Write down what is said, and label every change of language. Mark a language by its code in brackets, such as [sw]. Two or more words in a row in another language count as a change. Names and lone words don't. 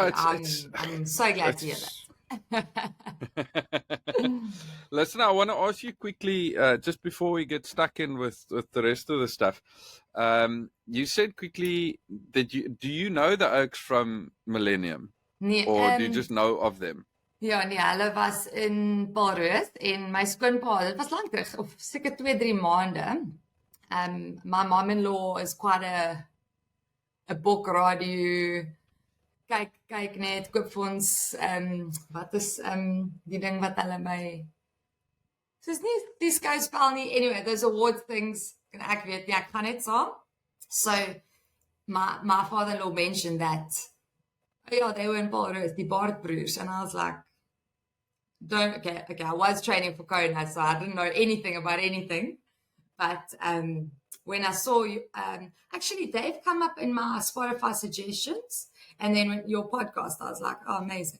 [en] I'm so glad to hear that. Listen, I want to ask you quickly, just before we get stuck in with the rest of the stuff. You said quickly that do you know the Oaks from Millennium? [af] Nee, [en] or do you just know of them? [af] Ja, nee, hulle was in Paris en my skoonpa, dit was lank terug, of seker 2-3 maande. [en] My mom-in-law is quite a book radio, [af] kyk net, koop vir ons, wat is die ding wat hulle by, soos nie die skouspel nie, [en] anyway, those awards things, [af] en ek weet, ek gaan net saam. [en] So, my father-in-law mentioned that, yeah, they were in Paris, the Bart Broers, and I was like, okay, I was training for Kona, so I didn't know anything about anything, but when I saw you, actually, they've come up in my Spotify suggestions, and then when your podcast, I was like, oh, amazing.